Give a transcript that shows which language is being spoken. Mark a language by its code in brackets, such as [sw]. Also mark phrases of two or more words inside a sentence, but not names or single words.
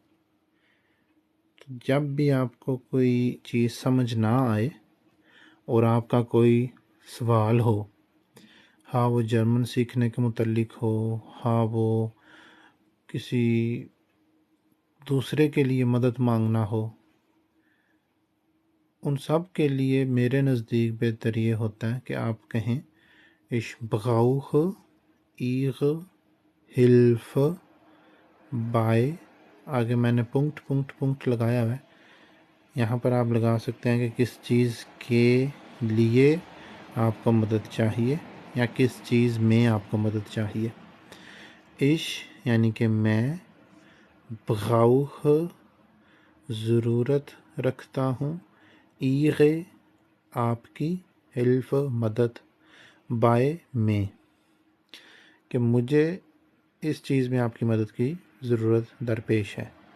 [ur] جب بھی آپ کو کوئی چیز سمجھ نہ آئے اور آپ کا کوئی سوال ہو، ہاں وہ جرمن سیکھنے کے متعلق ہو، ہاں وہ کسی دوسرے کے لیے مدد مانگنا ہو، ان سب کے لیے میرے نزدیک بہتر یہ ہوتا ہے کہ آپ کہیں [de] ich brauche ihre Hilfe bei، [ur] آگے میں نے پنکٹ لگایا ہے، یہاں پر آپ لگا سکتے ہیں کہ کس چیز کے لیے آپ کو مدد چاہیے یا کس چیز میں آپ کو مدد چاہیے۔ ich یعنی کہ میں، brauche ضرورت رکھتا ہوں، ihre آپ کی، Hilfe مدد، bei میں کہ مجھے اس چیز میں آپ کی مدد کی ضرورت درپیش ہے۔